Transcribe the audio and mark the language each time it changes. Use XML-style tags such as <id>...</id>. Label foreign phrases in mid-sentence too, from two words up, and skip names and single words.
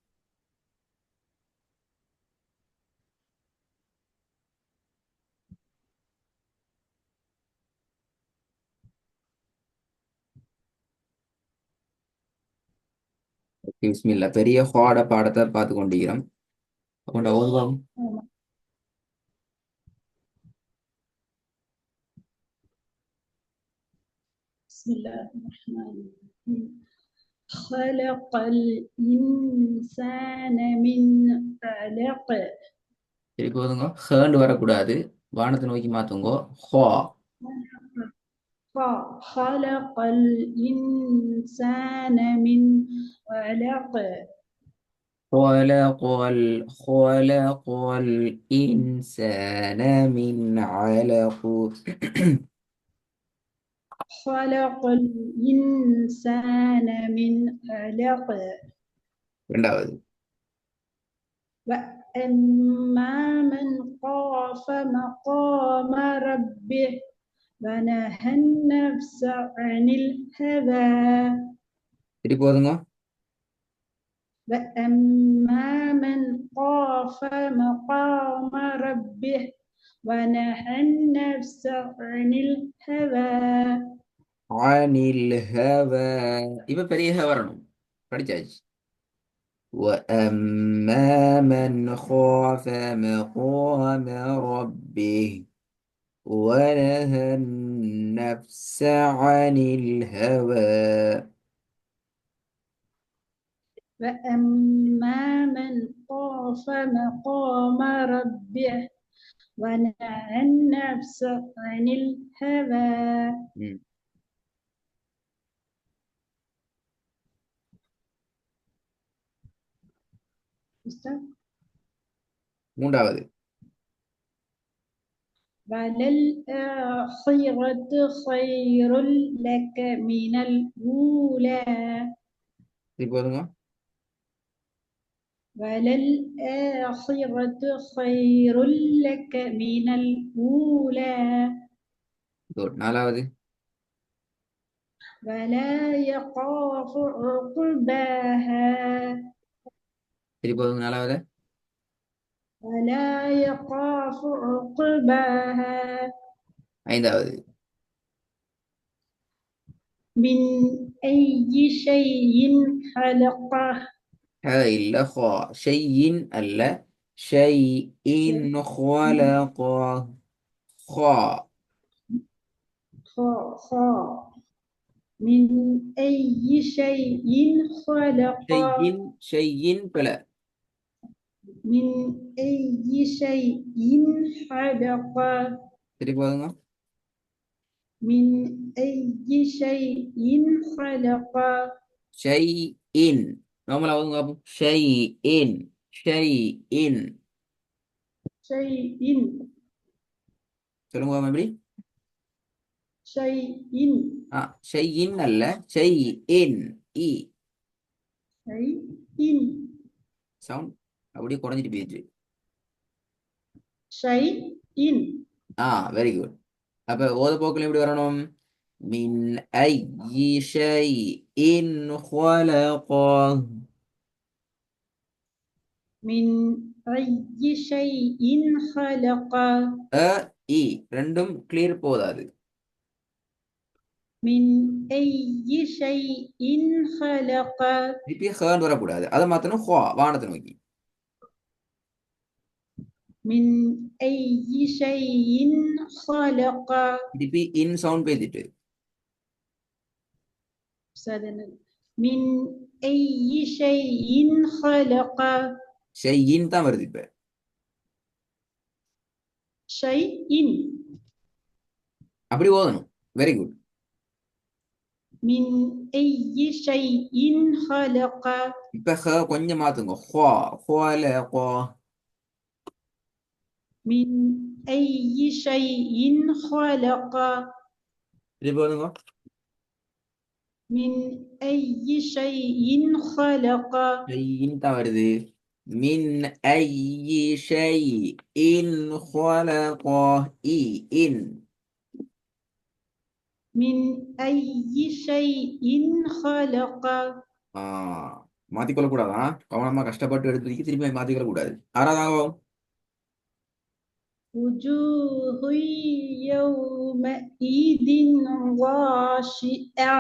<ta>பிஸ்மில்லா பெரிய ஹாட பாடத்தை பார்த்து கொண்டிருக்கிறோம். அப்போ ஓதுவோம். ஆமா.</ta> <ar>بسم الله الرحمن الرحيم خلق الإنسان من علق</ar> <ta>திருப்பி ஓதுங்க. ஹேண்டு வரக்கூடாது, வானத்தை நோக்கி மாத்துங்கோ. ஹா</ta> <ar>خلق الإنسان من علق خلق الإنسان من علق. خلق الإنسان من علق</ar> <ta>இரண்டாவது.</ta> <ar>وأما من خاف مقام ربه ونهى النفس عن الهوى</ar> <ta>திருப்பி ஓதுங்க.</ta> <ar>وأما من خاف مقام ربه ونهى النفس عن الهوى عن الهوى.</ar> <ta>இப்ப பெரிய ஹ வரணும். படிச்சாச்சு.</ta> <ar>وأما من خاف مقام ربه ونهى النفس عن الهوى. وأما من خاف مقام ربه ونهى النفس عن الهوى</ar> <ta>ம். மூன்றாவது.</ta> <ar>وللآخرة خير لك من الأولى</ar> <ta>திருப்பி ஓதுங்க.</ta> <ar>وللآخرة خير لك من الأولى</ar> <ta>குட். நாலாவது.</ta> <ar>ولا يخاف عقباها</ar> <ta>திருப்பி ஓதுங்க. நாலாவது.</ta> <ar>ولا يخاف عقباها</ar> <ta>ஐந்தாவது.</ta> <ar>من أي شيء خلقه</ar> <ta>ஹ இல்ல, ஹா. ஷையின் அல்ல,</ta> <ar>شيء خلق.</ar> <ta>ஹா.</ta> <ar>خا من أي شيء خلقه</ar> <ta>ஷையின் பல.</ta> <ar>من أي شيء خلقه</ar> <ta>திருப்பி ஓதுங்க.</ta> <ar>من أي شيء خلقه</ar> <ta>ஷைஇன். நார்மலா ஓதுங்க பாப்போம். ஷைஇன். ஷைஇன்.</ta> <ar>شيء</ar> <ta>சொல்லுங்க பாப்போம் எப்படி.</ta> <ar>شيء</ar> <ta>ஷையின் அல்ல, ஷைஇன். இ</ta> <ar>شيء</ar> <ta>சவுண்ட் அப்படியே குறைஞ்சிட்டு போயிடுச்சு.</ta> <ar>شيء</ar> <ta>வெரி குட். அப்ப ஓத போக்கில் எப்படி வரணும்?</ta> <ar>من أي شيء خلقه. من أي شيء خلقه</ar> <ta>இ ரெண்டும் கிளியர் போதாது.</ta> <ar>من أي شيء خلقه</ar> <ta>திருப்பி ஹேண்ட் வரக்கூடாது, அதை மாத்தணும். ஹா வானத்தை நோக்கி.</ta> <ar>من أي شيء خلقه</ar> <ta>திருப்பி இன் சவுண்ட் பேசிட்டு.</ta> <ar>من أي شيء خلقه</ar> <ta>ஷையின் தான் வருது இப்ப.</ta> <ar>شيء</ar> <ta>அப்படி ஓதணும். வெரி குட்.</ta> <ar>من أي شيء خلقه</ar> <ta>இப்ப ஹ கொஞ்சம் மாத்துங்க. ஹா خلق.</ta> <ar>من أي شيء خلقه</ar> <ta>திருப்பி ஓதுங்க.</ta> <ar>من أي شيء خلقه</ar> <ta>ஷையின் தான் வருது.</ta> <ar>من أي شيء خلقه.</ar> <ta>இன்.</ta> <ar>من أي شيء خلقه</ar> <ta>மாத்திக்கொள்ள கூடாதா? கவனமா கஷ்டப்பட்டு எடுத்து திரும்பி மாத்திக்கொள்ள கூடாது. ஆறாவதாகும்</ta> <ar>وجوه يومئذ خاشعة</ar>